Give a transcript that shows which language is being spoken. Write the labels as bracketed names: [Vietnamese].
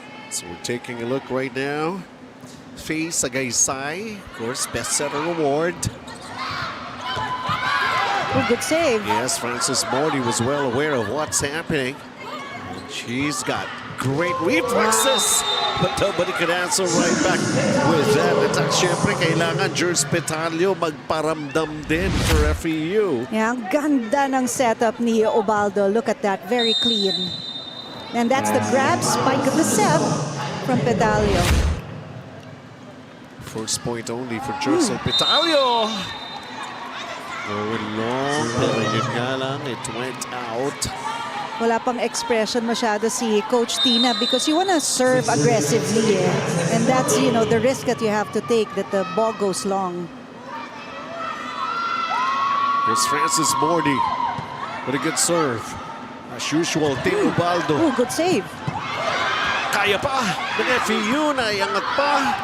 [English] So we're taking a look right now. Faye Sagaysay, of course, best setter award. Oh, good save. Yes, Frances Morty was well aware of what's happening. And she's got great reflexes, but nobody could answer right back with that. [Filipino] At syempre, kailangan Jers Petalio magparamdam din for FEU. Yeah, ang ganda ng setup ni Ubaldo. [English] Look at that, very clean. And that's the grab spike of the set from Petalio. First point only for Jers Petalio. Going long, [Filipino] pero yun nga lang, [English] it went out. [Filipino] Wala pang expression masyado si Coach Tina [English] because you want to serve aggressively, [Filipino] eh? [English] And that's, you know, the risk that you have to take, that the ball goes long. Here's Frances Morty with a good serve. As usual, Team Ubaldo. Oh, good save. [Filipino] Kaya pa ng FEU, naiangat pa.